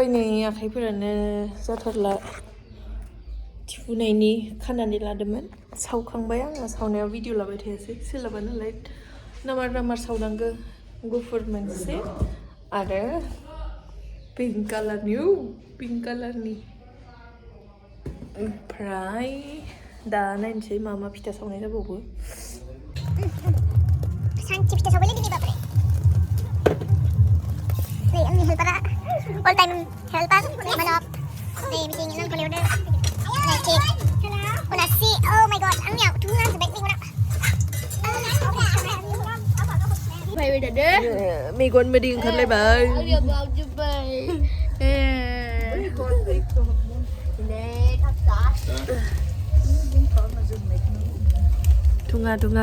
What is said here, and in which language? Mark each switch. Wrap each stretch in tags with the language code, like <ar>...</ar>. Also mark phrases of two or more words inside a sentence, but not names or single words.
<brx>नै आखाइफोरानो जाथारला थिफुनायनि खानानै लादोंमोन सावखांबाय आङो सावनायाव भिडिअ लाबाय थायासै सोलाबा नालाय नामार सावनांगौ गुफुर मोनसे आरो पिंक कालारनि ओमफ्राय दा नायनोसै मा मा फिथा सावनाय जाबावो सानसे फिथा सावबायलै दिनै बाबरे नै आंनि हेल्पारा</brx> <en>all time helper</en> <brx>manop नै बिथिं नों कलेवदो नै केक उनासि</brx> <en>oh my god</en> <brx>आंनियाव थुना जोबबाय मेगना मेगन मोदै ओंखारलायबाय दुङा</brx>